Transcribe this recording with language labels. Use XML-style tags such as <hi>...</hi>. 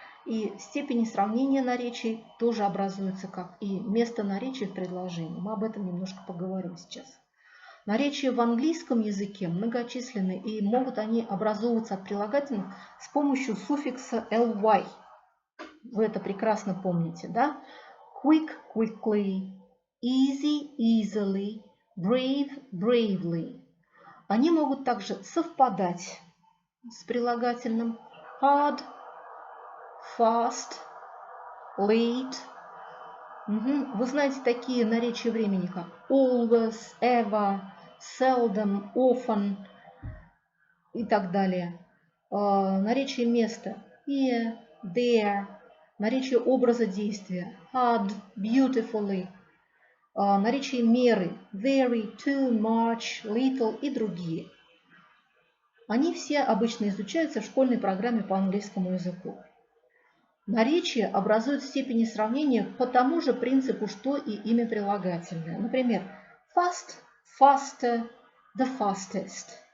<ru>И степени сравнения наречий тоже образуются как и место наречий в предложении. Мы об этом немножко поговорим сейчас. Наречия в английском языке многочисленны, и могут они образовываться от прилагательных с помощью суффикса ly. Вы это прекрасно помните, да?</ru> <en>Quick, quickly, easy, easily, brave, bravely.</en> <ru>Они могут также совпадать с прилагательным</ru> <en>hard, fast, late.</en> <ru>Вы знаете такие наречия времени, как</ru> <en>always, ever, seldom, often</en> <ru>и так далее. Наречие места</ru> <en>here, there.</en> <ru>Наречие образа действия</ru> <en>hard, beautifully.</en> <ru>Наречие меры</ru> <en>very, too, much, little</en> <ru>и другие. Они все обычно изучаются в школьной программе по английскому языку. Наречия образуют степени сравнения по тому же принципу, что и имя прилагательное. Например,</ru> <en>fast, faster, the fastest.</en>